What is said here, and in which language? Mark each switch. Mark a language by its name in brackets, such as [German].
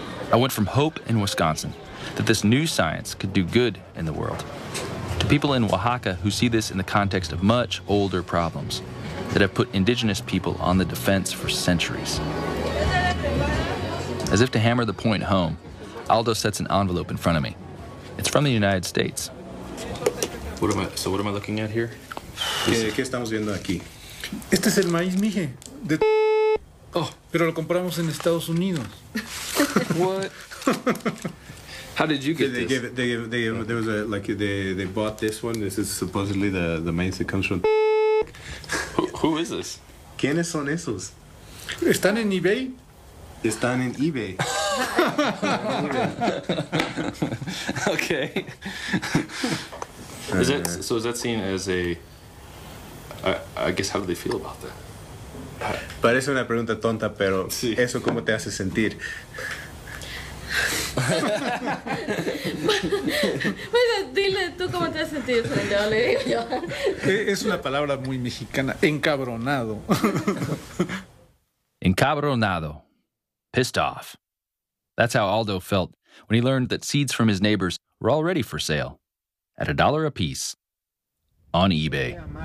[English] I went from hope in Wisconsin that this new science could do good in the world to people in Oaxaca who see this in the context of much older problems that have put indigenous people on the defense for centuries. As if to hammer the point home, Aldo sets an envelope in front of me. It's from the United States. What am I looking at here? [Spanish] ¿Qué estamos viendo aquí? Este es el maíz, mije. Oh, pero lo compramos en Estados Unidos. [English] What? How did you get they this? There was a, like, they bought this one. This is supposedly the maize that comes from. Who is this? [Spanish] ¿Quiénes son esos? Están en eBay. Están en eBay. [English] Okay. Is that seen as a? I guess how do they feel about that? [Spanish] Parece una pregunta tonta, pero sí. ¿Eso cómo te hace sentir? Pues dile tú cómo te has sentido, Sandra, le digo yo. Es una palabra muy mexicana, encabronado. [English] Encabronado, pissed off. That's how Aldo felt when he learned that seeds from his neighbors were already for sale at $1 a piece on eBay.